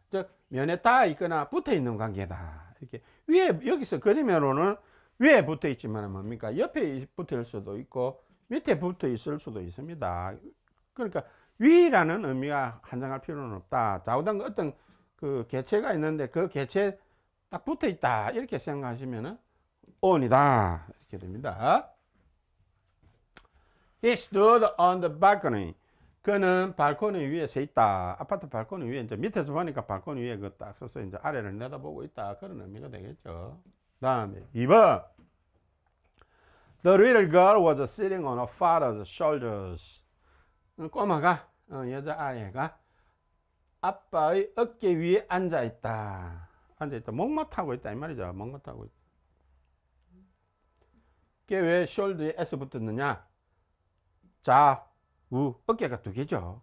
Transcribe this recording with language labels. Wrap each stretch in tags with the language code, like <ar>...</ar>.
<ko>즉 면에 닿아 있거나 붙어 있는 관계다. 이렇게 여기서 그림으로는 위에 붙어 있지만 뭡니까? 옆에 붙어 있을 수도 있고 밑에 붙어 있을 수도 있습니다. 그러니까 위라는 의미가 한정할 필요는 없다. 좌우당 어떤 그 개체가 있는데 그 개체에 딱 붙어 있다. 이렇게 생각하시면은 on이다. 이렇게 됩니다.</ko> <en>He stood on the balcony.</en> <ko>그는 발코니 위에 서 있다. 아파트 발코니 위에 이제 밑에서 보니까 발코니 위에 그 딱 서서 이제 아래를 내다보고 있다. 그런 의미가 되겠죠. 다음에 2번.</ko> <en>The little girl was sitting on her father's shoulders.</en> <ko>꼬마가 여자아이가 아빠의 어깨 위에 앉아 있다. 앉아 있다. 목마타고 있다 이 말이죠. 목마타고 있다. 그게 왜 shoulder에 s 붙었느냐? 자, 우 어깨가 두 개죠.</ko>